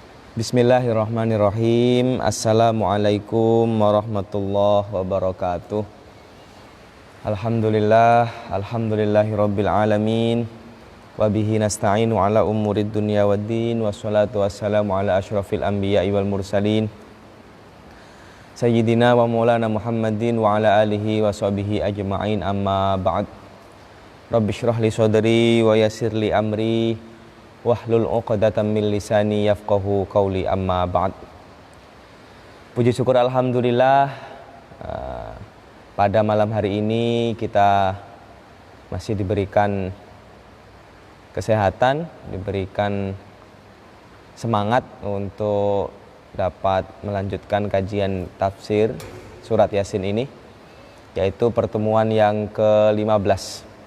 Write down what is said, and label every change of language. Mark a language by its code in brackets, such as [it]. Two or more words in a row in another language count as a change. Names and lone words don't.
[ar] بسم الله الرحمن الرحيم. السلام عليكم ورحمة الله وبركاته. الحمد لله رب العالمين. وبه نستعين على أمور الدنيا والدين. والصلاة والسلام على أشرف الأنبياء والمرسلين سيدنا ومولانا محمد وعلى آله وصحبه أجمعين، أما بعد. رب اشرح لي صدري ويسر لي أمري واحلل عقدة من لساني يفقهوا قولي، أما بعد. [id] Puji syukur alhamdulillah, pada malam hari ini kita masih diberikan kesehatan, diberikan semangat untuk dapat melanjutkan kajian tafsir surat Yasin ini, yaitu pertemuan yang ke-15.